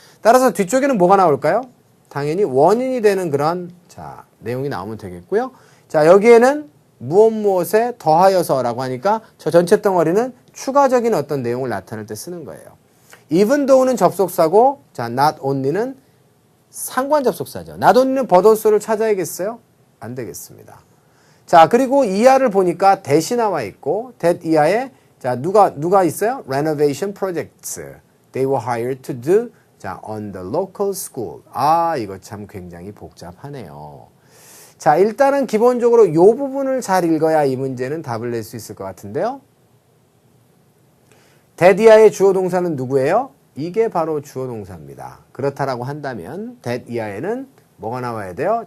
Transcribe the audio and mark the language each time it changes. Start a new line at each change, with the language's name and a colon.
Korean: 따라서 뒤쪽에는 뭐가 나올까요? 당연히 원인이 되는 그런 자 내용이 나오면 되겠고요. 자 여기에는 무엇에 더하여서라고 하니까 저 전체 덩어리는 추가적인 어떤 내용을 나타낼 때 쓰는 거예요. even though는 접속사고 자 not only는 상관 접속사죠. not only는 but also를 찾아야겠어요? 안 되겠습니다. 자 그리고 이하를 보니까 that이 나와 있고 that 이하에 자 누가 있어요?
English: renovation projects. They were hired to do 자 on the local school.
Korean: 아 이거 참 굉장히 복잡하네요. 자 일단은 기본적으로 이 부분을 잘 읽어야 이 문제는 답을 낼 수 있을 것 같은데요. that 이하의 주어 동사는 누구예요? 이게 바로 주어 동사입니다. 그렇다라고 한다면 that 이하에는 뭐가 나와야 돼요?